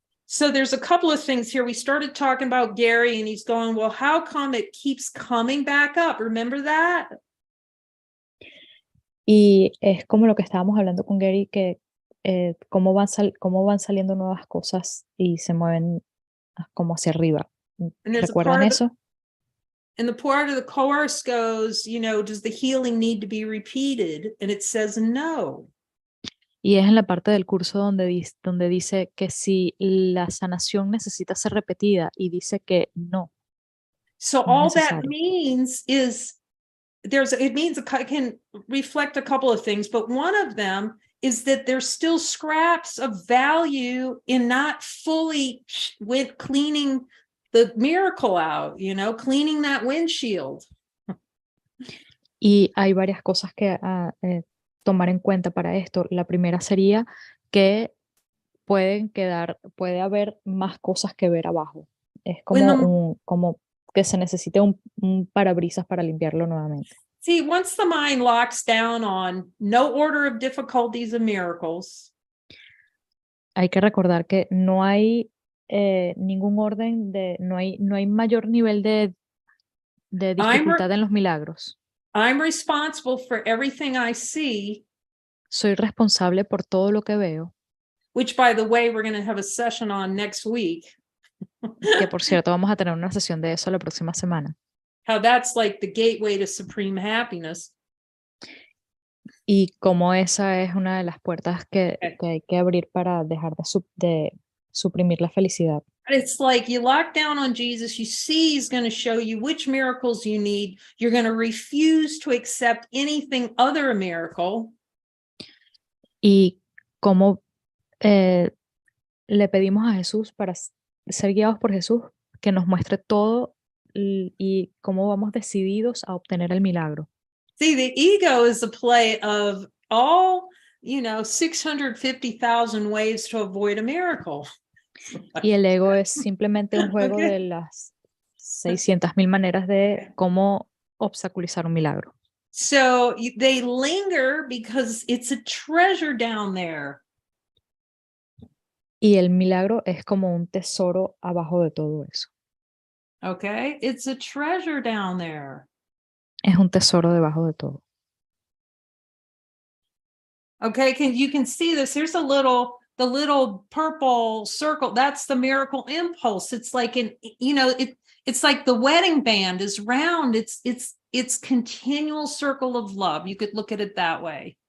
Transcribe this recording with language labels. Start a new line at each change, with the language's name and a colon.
English: So there's a couple of things here. We started talking about Gary and he's going, well, how come it keeps coming back up? Remember that?
Spanish: Y es como lo que estábamos hablando con Gary, que cómo van saliendo nuevas cosas y se mueven como hacia arriba. ¿Recuerdan eso?
English: And the part of the course goes, does the healing need to be repeated? And it says no.
Spanish: Y es en la parte del curso donde dice que si la sanación necesita ser repetida y dice que no.
English: So all that means is it can reflect a couple of things, but one of them is that there's still scraps of value in not fully cleaning the miracle out, cleaning that windshield.
Spanish: Y hay varias cosas que tomar en cuenta para esto. La primera sería que puede haber más cosas que ver abajo. Es como que se necesite un parabrisas para limpiarlo nuevamente.
English: See, once the mind locks down on no order of difficulties and miracles.
Spanish: Hay que recordar que no hay ningún orden no hay mayor nivel de dificultad en los milagros.
English: I'm responsible for everything I see.
Spanish: Soy responsable por todo lo que veo.
English: Which, by the way, we're going to have a session on next week.
Spanish: Que por cierto, vamos a tener una sesión de eso la próxima semana.
English: How that's like the gateway to supreme happiness.
Spanish: Y cómo esa es una de las puertas que hay que abrir para dejar de suprimir la felicidad.
English: It's like you lock down on Jesus, you see he's going to show you which miracles you need. You're going to refuse to accept anything other a miracle.
Spanish: Y cómo le pedimos a Jesús para ser guiados por Jesús, que nos muestre todo y cómo vamos decididos a obtener el milagro.
English: See, the ego is a play of all, 650,000 ways to avoid a miracle.
Spanish: Y el ego es simplemente un juego de las 600,000 maneras de cómo obstaculizar un milagro.
English: So they linger because it's a treasure down there.
Spanish: Y el milagro es como un tesoro abajo de todo eso.
English: Okay, it's a treasure down there.
Spanish: Es un tesoro debajo de todo.
English: Okay, you can see this. Here's the little purple circle. That's the miracle impulse. It's like it's like the wedding band is round. It's it's continual circle of love. You could look at it that way.